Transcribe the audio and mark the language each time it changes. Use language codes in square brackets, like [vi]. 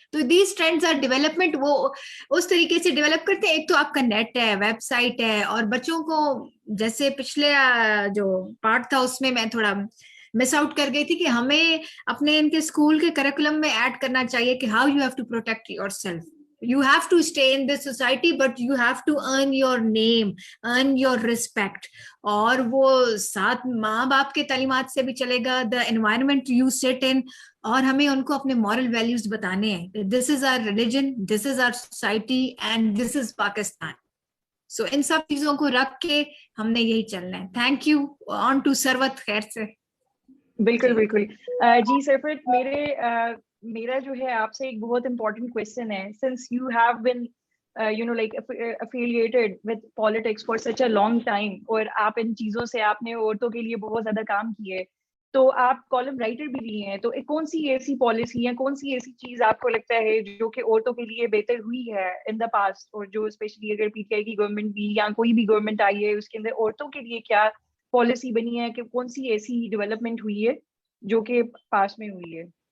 [ur] تو [en] these trends are development, [ur] وہ اس طریقے سے ڈیولپ کرتے ہیں. ایک تو آپ کا نیٹ ہے, ویب سائٹ ہے, اور بچوں کو جیسے پچھلے جو پارٹ تھا اس میں تھوڑا مس آؤٹ کر گئی تھی کہ ہمیں اپنے ان کے اسکول کے کریکولم میں ایڈ کرنا چاہیے کہ [en] How you have to protect yourself. You have to stay in this society, but you have to earn your name, earn your respect. [ur] اور وہ ساتھ ماں باپ کے تعلیمات سے بھی چلے گا, [en] the environment you sit in, [ur] اور ہمیں ان کو اپنے moral values بتانے ہیں. [en] This is our religion, this is our society, and this is Pakistan. [ur] So ان سب چیزوں کو رکھ کے ہم نے یہی چلنا ہے. [en] Thank you. On to Sarwat. [ur] خیر سے. بالکل بالکل. جی سرفت, میرا جو ہے آپ سے ایک بہت امپورٹنٹ کوشچن ہے. [en] since you have been like affiliated with politics for such a long time, [ur] اور آپ ان چیزوں سے آپ نے عورتوں کے لیے بہت زیادہ کام کیے, تو آپ کالم رائٹر بھی رہی ہیں, تو کون سی ایسی پالیسی یا کون سی ایسی چیز آپ کو لگتا ہے جو کہ عورتوں کے لیے بہتر ہوئی ہے [en] in the past, [ur] اور جو اسپیشلی اگر پی ٹی آئی کی گورنمنٹ بھی یا کوئی بھی گورنمنٹ آئی ہے اس کے اندر عورتوں کے لیے کیا پالیسی بنی ہے, کہ کون سی ایسی ڈیولپمنٹ ہوئی ہے جو کہ پاس میں ہوئی ہے؟